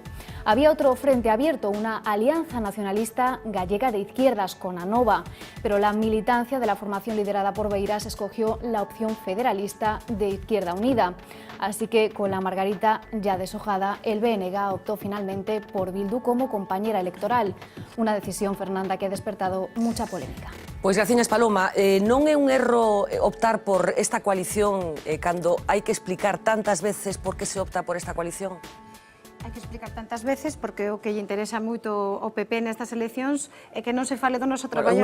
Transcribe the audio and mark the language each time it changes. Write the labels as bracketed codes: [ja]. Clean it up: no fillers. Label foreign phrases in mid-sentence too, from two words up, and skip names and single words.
[es] Había otro frente abierto, una alianza nacionalista gallega de izquierdas con Anova, pero la militancia de la formación liderada por Beiras escogió la opción federalista de Izquierda Unida. Así que, con la margarita ya deshojada, el BNG optó finalmente por Bildu como compañera electoral. Una decisión, Fernanda, que ha despertado mucha polémica. [gl] Pois, gracias, Paloma. Non é un erro optar por esta coalición cando hai que explicar tantas veces por que se opta por esta coalición? Hai que explicar tantas veces porque o que lle interesa moito ao PP nestas eleccións é que non se fale do noso traballo.